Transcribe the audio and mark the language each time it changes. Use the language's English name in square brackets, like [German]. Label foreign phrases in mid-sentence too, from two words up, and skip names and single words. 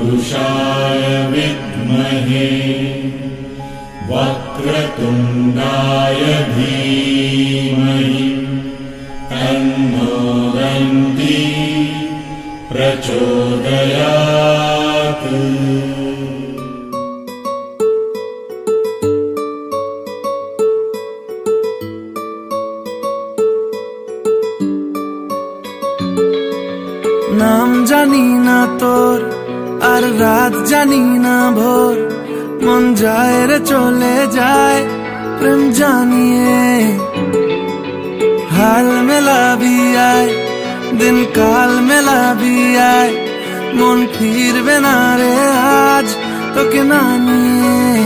[Sanskrit] गणेशाय विद्महे वक्रतुण्डाय धीमहि तन्नो दन्ती प्रचोदयात्। [Bangla] নাম জানি না তোর আর রাত জানি না ভোর, মন যায় রে চলে যায় প্রেম জানিয়ে। হাল মেলাবি আয় দিন কাল মেলাবি আয়, মন ফিরবে না রে আজ তোকে না নিয়ে।